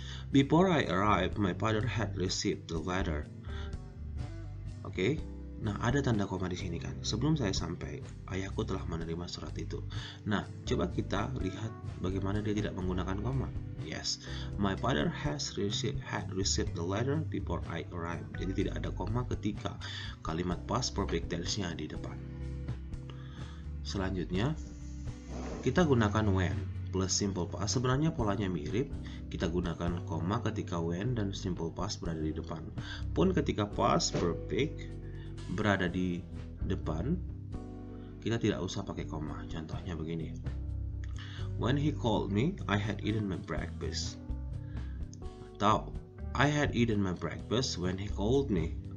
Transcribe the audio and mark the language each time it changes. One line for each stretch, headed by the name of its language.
English: Before I arrived, my father had received the letter. Oke.
Indonesian: Nah, ada tanda koma di sini kan. Sebelum saya sampai, ayahku telah menerima surat itu. Nah, coba kita lihat bagaimana dia tidak menggunakan koma.
English: Yes, my father had received the letter before I arrived.
Indonesian: Jadi tidak ada koma ketika kalimat past perfect tense-nya di depan. Selanjutnya, kita gunakan when plus simple past. Sebenarnya polanya mirip. Kita gunakan koma ketika when dan simple past berada di depan. Pun ketika past perfect berada di depan, kita tidak usah pakai koma. Contohnya begini.
English: When he called me, I had eaten my breakfast.
Indonesian: Atau
English: I had eaten my breakfast when he called me.